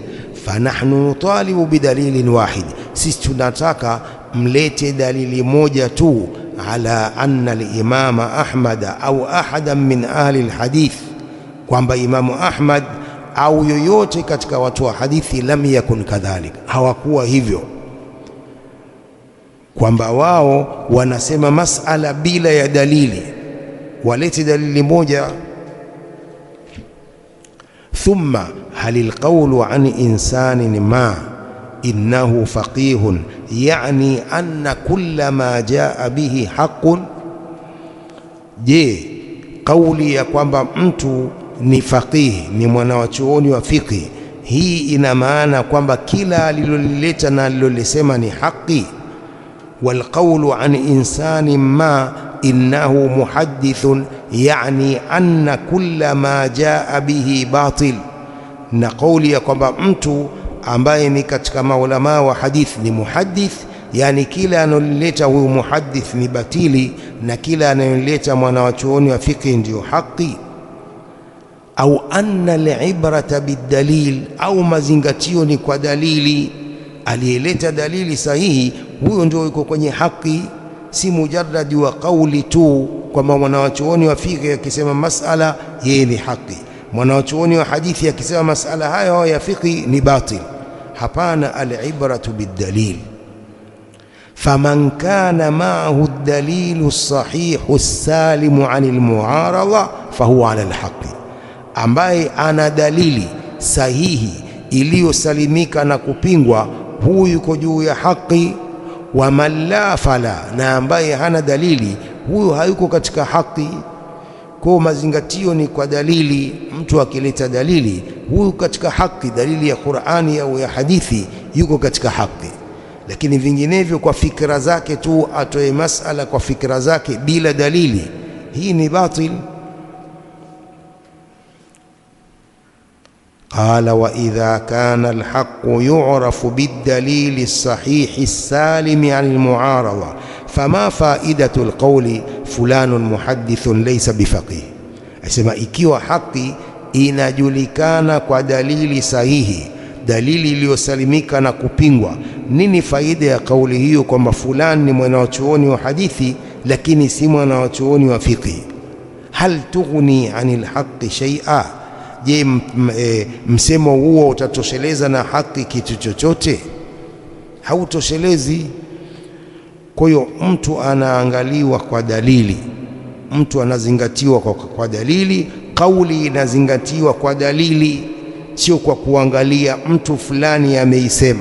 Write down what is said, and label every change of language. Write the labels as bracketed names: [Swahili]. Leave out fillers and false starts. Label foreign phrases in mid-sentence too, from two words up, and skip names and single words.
[Arabic] فنحن نطالب بدليل واحد, [Swahili] sisi tunataka mlete dalili moja tu, [Arabic] على أن الإمام أحمد أو أحدا من أهل الحديث, [Swahili] kwamba Imamu Ahmad au yoyote katika watu wa hadithi [Arabic] لم يكن كذلك, [Swahili] hawakuwa hivyo, kwamba wao wanasema masala bila ya dalili, walete dalili moja. [Arabic] ثم هل القول عن إنسان ما إنه فقيه يعني أن كل ما جاء به حق, je, [Swahili] kauli ya kwamba mtu ni faqihi, ni mwanawachuoni wa fiqhi, hii ina maana kwamba kila alilolileta na alilolisema ni haki? [Arabic] والقول عن إنسان ما إنه محدث يعني أن كل ما جاء به باطل, [Swahili] na kauli ya kwamba mtu ambaye ni katika maulama wa hadith ni muhaddith, yani kila analolileta huyu muhaddith ni batili na kila analolileta mwanawachuoni wa fiqhi ndio haki. [Arabic] أو أن العبرة بالدليل, [Swahili] au mazingatio ni kwa dalili, aliyeleta dalili sahihi huyo ndio yuko kwenye haki. si mujarradi wa kauli tu, kwamba mwanawachuoni wa fiqh akisema masala yeye ni haki, mwanawachuoni wa hadithi akisema masala hayo ya fiqh ni batil. Hapana, [Arabic] العبرة بالدليل. فمن كان معه الدليل الصحيح السالم عن المعارضة فهو على الحق, [Swahili] ambaye ana dalili sahihi iliyosalimika na kupingwa, huyu yuko juu ya haki. [Arabic] ومن لا فلا, [Swahili] na ambaye hana dalili, huyu hayuko katika haki. Kwa mazingatio ni kwa dalili. Mtu akileta dalili, huyu katika haki, dalili ya Qur'ani au ya hadithi, yuko katika haki. Lakini vinginevyo kwa fikra zake tu atoe masala kwa fikra zake bila dalili, hii ni batil. [Arabic] قال وإذا كان الحق يعرف بالدليل الصحيح السالم عن المعارضة فما فائدة القول فلان محدث ليس بفقيه. [Swahili] أسمع ikiwa haki inajulikana kwa dalili sahihi, dalili iliyosalimika na kupingwa, nini faida ya kauli hiyo kwamba fulani ni mwanachuoni wa hadithi lakini si mwanachuoni wa fiqh? [Arabic] هل تغني عن الحق شيئا, je, [Swahili] msemo huo utatosheleza na haki kitu chochote? Hautoshelezi. Kwa hiyo mtu anaangaliwa kwa dalili, mtu anazingatiwa kwa dalili, kauli inazingatiwa kwa dalili, sio kwa kuangalia mtu fulani ameisema.